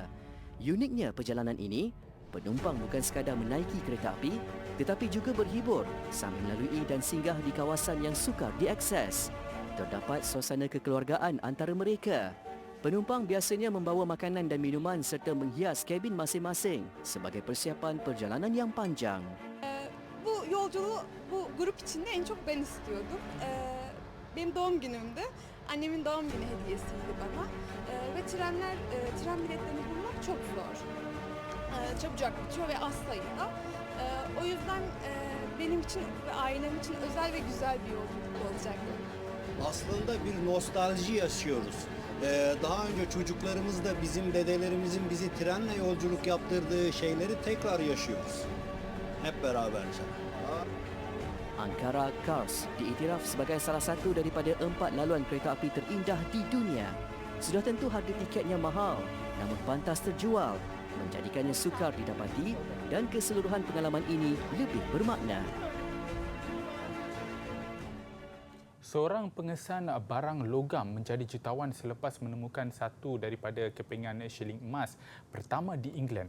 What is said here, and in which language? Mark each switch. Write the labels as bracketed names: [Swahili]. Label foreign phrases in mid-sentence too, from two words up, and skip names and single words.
[Malay] Uniknya perjalanan ini, penumpang bukan sekadar menaiki kereta api tetapi juga berhibur sambil melalui dan singgah di kawasan yang sukar diakses. Terdapat suasana kekeluargaan antara mereka. Penumpang biasanya membawa makanan dan minuman serta menghias kabin masing-masing sebagai persiapan perjalanan yang panjang. [Turkish] Bu yolculuğu bu grup içinde en çok ben istiyordum. Benim doğum günümdü. Annemin doğum günü hediyesiydi bana. Ve tren biletlerini bulmak çok zor. Çabucak bitiyor ve az sayıda. O yüzden benim için ve ailem için özel ve güzel bir yolculuk olacak. Aslında bir nostalji yaşıyoruz. Daha önce çocuklarımız da bizim dedelerimizin bizi trenle yolculuk yaptırdığı şeyleri tekrar yaşıyoruz. Hep beraberce. [Malay] Ankara Kars diiktiraf sebagai salah satu daripada 4 laluan kereta api terindah di dunia. Sudah tentu harga tiketnya mahal, namun pantas terjual, menjadikannya sukar didapati dan keseluruhan pengalaman ini lebih bermakna. Seorang pengesan barang logam menjadi jutawan selepas menemukan satu daripada kepingan shilling emas pertama di England.